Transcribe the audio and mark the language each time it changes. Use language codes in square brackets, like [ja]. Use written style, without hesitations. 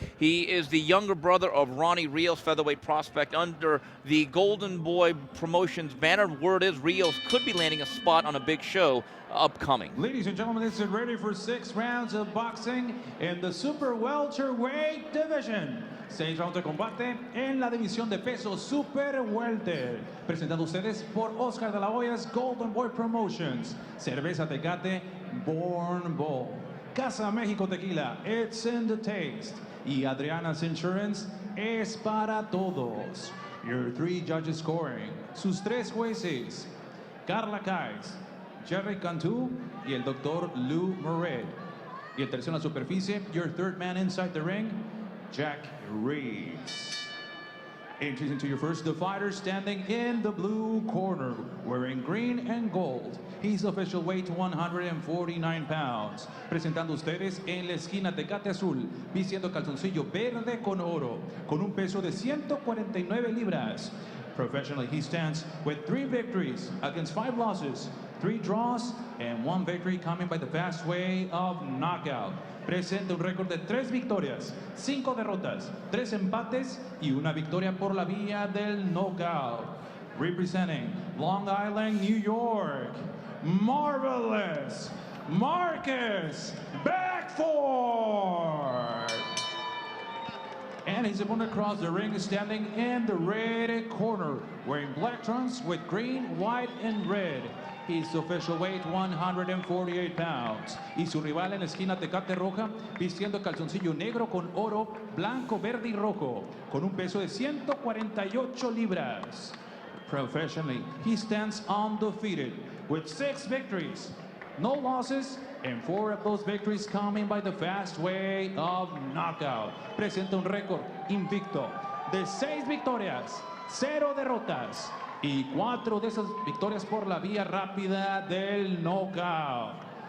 [en] He is the younger brother of Ronnie Rios, featherweight prospect, under the Golden Boy Promotions banner. Word is Rios could be landing a spot on a big show upcoming. Ladies and gentlemen, this is ready for 6 rounds of boxing in the super welterweight division. [es] 6 rounds de combate en la división de peso super welter. Presentado ustedes por Oscar de la Hoya's Golden Boy Promotions. Cerveza Tecate, Born Bold. [en] Casa México Tequila, it's in the taste. [es] Y Adriana's Insurance es para todos. [en] Your 3 judges scoring. [es] Sus 3 jueces. Carla Kais, Jerry Cantu y el Dr. Lou Moret. Y el tercero en la superficie, [en] your 3rd man inside the ring, [es] Jack Reeves. [en] Introducing to your first, the fighter standing in the blue corner, wearing green and gold. His official weight 149 pounds. [es] Presentando ustedes en la esquina Tecate Azul, vistiendo calzoncillo verde con oro, con un peso de 149 libras. [en] Professionally, he stands with 3 victories against 5 losses, 3 draws, and 1 victory coming by the fast way of knockout. [es] Presenta un récord de 3 victorias, 5 derrotas, 3 empates y una victoria por la vía del knockout. [en] Representing Long Island, New York, Marvelous Marcus Beckford. And his opponent across the ring is standing in the red corner, wearing black trunks with green, white, and red. His official weight 148 pounds. [es] Y su rival en la esquina Tecate Roja, vistiendo calzoncillo negro con oro, blanco, verde y rojo, con un peso de 148 libras. [en] Professionally, he stands undefeated with 6 victories, no losses, and 4 of those victories coming by the fast way of knockout. [es] Presenta un récord invicto de 6 victorias, 0 derrotas y 4 de esas victorias por la vía rápida del knockout.